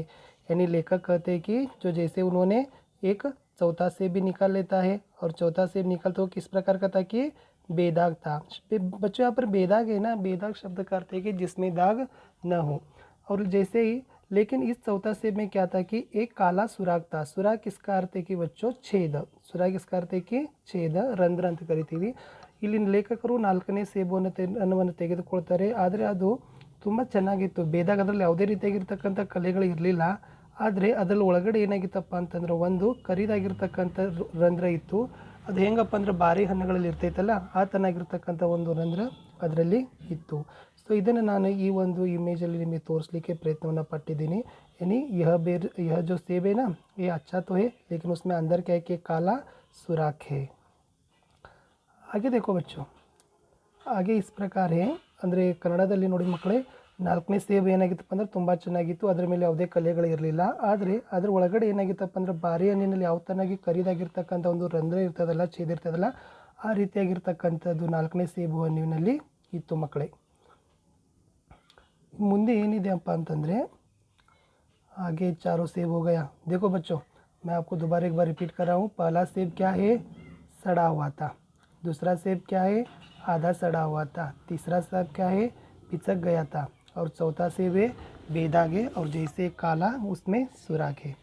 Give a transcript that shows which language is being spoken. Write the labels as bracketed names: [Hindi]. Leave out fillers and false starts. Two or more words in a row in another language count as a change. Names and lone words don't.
[Hindi] यानी लेखक कहते हैं कि जो जैसे उन्होंने एक चौथा सेब भी निकाल लेता है, और चौथा सेब निकल तो किस प्रकार का था कि बेदाग था। बच्चों यहाँ पर बेदाग है ना, बेदाग शब्द का अर्थ है कि जिसमें दाग न हो। और जैसे ही लेकिन इस चौथा सेब में क्या था कि एक काला सुराग था। सुराग किसका अर्थ है कि बच्चों छेद। सुराग किसका अर्थ है कि छೇದ, [Kannada] ರಂಧ್ರ ಅಂತ ಕರಿತೀವಿ। ಇಲ್ಲಿ ಲೇಖಕರು 4ನೇ ಸೇಬನ್ನು ತೆಗೆದುಕೊಳ್ತಾರೆ, ಆದರೆ ಅದು ತುಂಬ ಚೆನ್ನಾಗಿತ್ತು। ಬೇದಾಗ ಅದರಲ್ಲಿ ಯಾವುದೇ ರೀತಿಯಾಗಿರ್ತಕ್ಕಂಥ ಕಲೆಗಳು ಇರಲಿಲ್ಲ, ಆದರೆ ಅದರಲ್ಲಿ ಒಳಗಡೆ ಏನಾಗಿತ್ತಪ್ಪ ಅಂತಂದ್ರೆ ಒಂದು ಕರಿದಾಗಿರ್ತಕ್ಕಂಥ ರಂಧ್ರ ಇತ್ತು। ಅದು ಹೆಂಗಪ್ಪ ಅಂದ್ರೆ ಬಾರಿ ಹಣ್ಣುಗಳಲ್ಲಿ ಇರ್ತೈತಲ್ಲ ಆ ತನ್ನಾಗಿರ್ತಕ್ಕಂಥ ಒಂದು ರಂಧ್ರ ಅದರಲ್ಲಿ ಇತ್ತು। ಸೊ ಇದನ್ನು ನಾನು ಈ ಒಂದು ಇಮೇಜಲ್ಲಿ ನಿಮಗೆ ತೋರಿಸಲಿಕ್ಕೆ ಪ್ರಯತ್ನವನ್ನು ಪಟ್ಟಿದ್ದೀನಿ। [Hindi] यानी यह जो सेब है ना ये अच्छा तो है, लेकिन उसमें अंदर क्या है कि काला सुराख है। आगे देखो बच्चों, [Kannada] ಹಾಗೆ [Hindi] इस प्रकार [Kannada] ಅಂದರೆ ಕನ್ನಡದಲ್ಲಿ ನೋಡಿ ಮಕ್ಕಳೇ, 4ನೇ ಸೇಬು ಏನಾಗಿತ್ತಪ್ಪ ಅಂದ್ರೆ ತುಂಬ ಚೆನ್ನಾಗಿತ್ತು, ಅದರ ಮೇಲೆ ಯಾವುದೇ ಕಲೆಗಳು ಇರಲಿಲ್ಲ। ಆದರೆ ಅದರ ಒಳಗಡೆ ಏನಾಗಿತ್ತಪ್ಪ ಅಂದ್ರೆ ಬಾರಿ ಹಣ್ಣಿನಲ್ಲಿ ಯಾವ ತನಾಗಿ ಕರಿದಾಗಿರ್ತಕ್ಕಂಥ ಒಂದು ರಂಧ್ರ ಇರ್ತದಲ್ಲ, ಛೇದ ಇರ್ತದಲ್ಲ, ಆ ರೀತಿಯಾಗಿರ್ತಕ್ಕಂಥದ್ದು 4ನೇ ಸೇಬು ಹಣ್ಣಿನಲ್ಲಿ ಇತ್ತು ಮಕ್ಕಳೇ। ಮುಂದೆ ಏನಿದೆ ಅಪ್ಪ ಅಂತಂದರೆ [Hindi] आगे चारों सेब हो गया। देखो बच्चों, मैं आपको दोबारा एक बार रिपीट कर रहा हूँ। पहला सेब क्या है? सड़ा हुआ था। दूसरा सेब क्या है? आधा सड़ा हुआ था। तीसरा सेब क्या है? पिचक गया था। और चौथा सेब है बेदाग है और जैसे काला उसमें सुराख है।